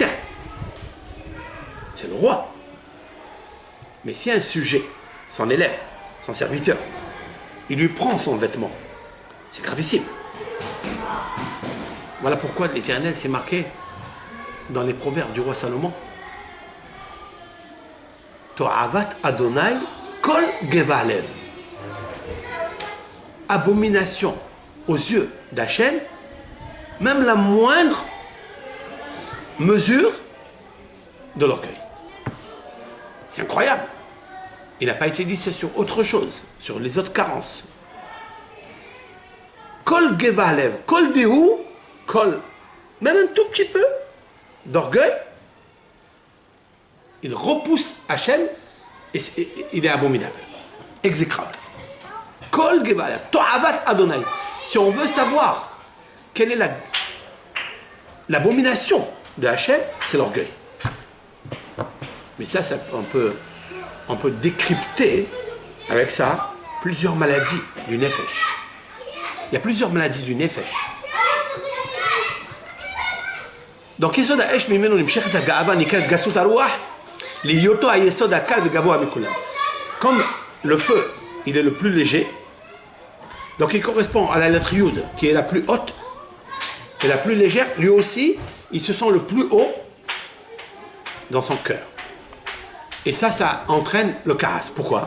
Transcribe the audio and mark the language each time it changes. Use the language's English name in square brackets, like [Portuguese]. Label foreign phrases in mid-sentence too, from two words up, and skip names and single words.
[French] C'est le roi. Mais si un sujet, son élève, son serviteur, il lui prend son vêtement, c'est gravissime. Voilà pourquoi l'Éternel s'est marqué dans les proverbes du roi Salomon. [Hebrew] תועבת אדוני כל גבה לב. [French] Abomination aux yeux d'Hachem, même la moindre mesure de l'orgueil. C'est incroyable. Il n'a pas été dit sur autre chose, sur les autres carences. [Hebrew] כל גבה לב, כל דהו, כל, [French] même un tout petit peu d'orgueil, il repousse Hachem et il est abominable, exécrable. [Hebrew] כל גבה לב, תועבת אדוני. [French] Si on veut savoir quelle est l'abomination de Hachem, c'est l'orgueil. Mais ça on peut décrypter avec ça plusieurs maladies du nefesh. Il y a plusieurs maladies du nefesh. Donc, [Hebrew] יסוד האש ממנו נמשכת הגאווה נקראת גסות הרוח, להיותו היסוד הקל וגבוה מכולם. [French] Comme le feu, il est le plus léger, donc il correspond à la lettre Yud, qui est la plus haute et la plus légère. Lui aussi, il se sent le plus haut dans son cœur. Et ça entraîne le karas. Pourquoi?